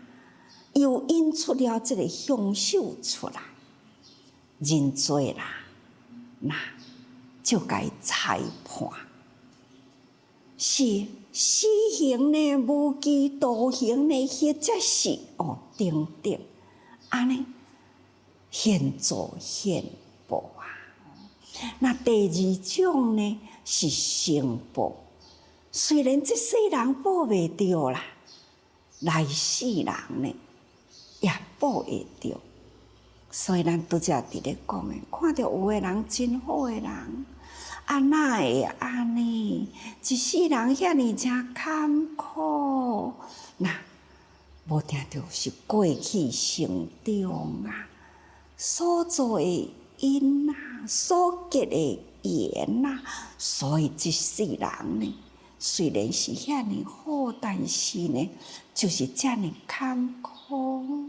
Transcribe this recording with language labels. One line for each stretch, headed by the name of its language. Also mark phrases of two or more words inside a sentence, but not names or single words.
Min Nan Chinese: 又引出了这个凶手出来，人多啦，那就该裁判，是死刑呢、无期徒刑呢，或者是等等，安尼现做现报啊。那第二种呢是成报，虽然这世人报袂着啦，来世人呢。也报会着，所以咱拄则伫咧讲诶，看到有诶人真好诶人， 哪会安尼？一世人遐尼诚坎坷，那无定着是过去成长啊，所做的因啊，所结的缘啊，所以一世人呢，虽然是遐尼好，但是呢，就是遮尼坎坷。